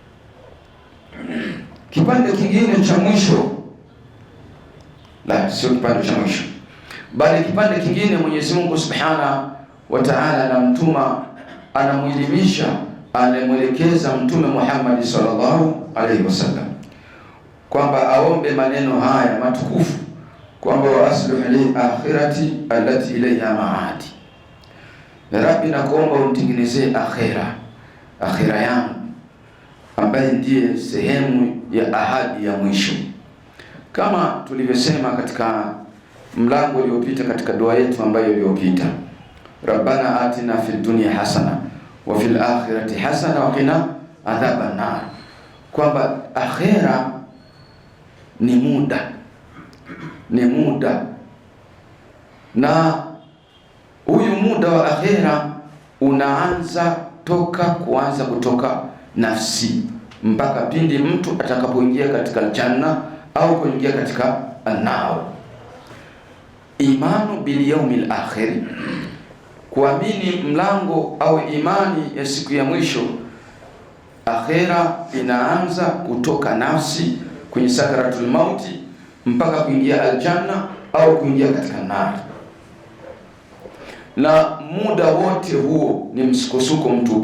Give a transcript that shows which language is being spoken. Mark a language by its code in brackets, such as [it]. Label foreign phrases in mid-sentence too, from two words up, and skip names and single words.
[sw] Kipande kingine cha mwisho, sio kipande cha mwisho, bali kipande kingine Mwenyezi Mungu [ar] سبحانه وتعالى [sw] anamtuma, anamuelimisha, anamwelekeza Mtume Muhammad [ar] صلى الله عليه وسلم [sw] kwamba aombe maneno haya matukufu kwamba [ar] وأصلح لي آخرتي التي إليها معادي. [sw] Rabbi, nakuomba unitengenezee akhira yangu ambaye ndiye sehemu ya ahadi ya mwisho, kama tulivyosema katika mlango uliopita, katika dua yetu ambayo iliyopita, [ar] ربنا آتنا في الدنيا حسنة وفي الآخرة حسنة وقنا عذاب النار, [sw] kwamba akhira ni muda, na huyu muda wa akhira unaanza kutoka nafsi mpaka pindi mtu atakapoingia katika janna au kuingia katika an-nar. [ar] إيمان باليوم الآخر, [sw] kuamini mlango au imani ya siku ya mwisho. Akhira inaanza kutoka nafsi kwenye [ar] سكرات الموت [sw] mpaka kuingia aljanna au kuingia katika nar, na muda wote huo ni msukosuko mtupu.